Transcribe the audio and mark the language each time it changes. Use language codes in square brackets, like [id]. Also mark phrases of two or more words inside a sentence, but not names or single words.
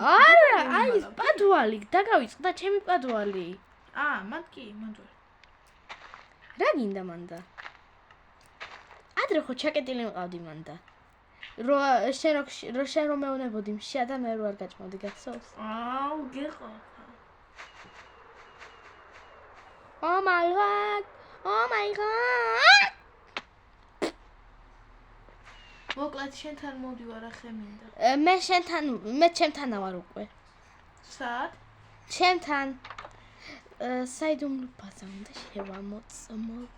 [ka] არა, აი ეს პადვალი, დაგავიწყდა ჩემი პადვალი. მანდ კი, მანდ ვარ. რა გინდა მანდა? ადრე ხო ჩაკეტილი მყავდი მანდა. შენ რომ მეუნებოდი მშია და მე რო არ გაჭმოდი, გახსოვს? გეყო. [en] Oh my god. [ka] მოკლედ შენთან მოვდივარ ახე მინდა. მე ჩემთან ვარ უკვე. სად? ჩემთან საიდუმლო ბაზა უნდა შევამოწმოთ.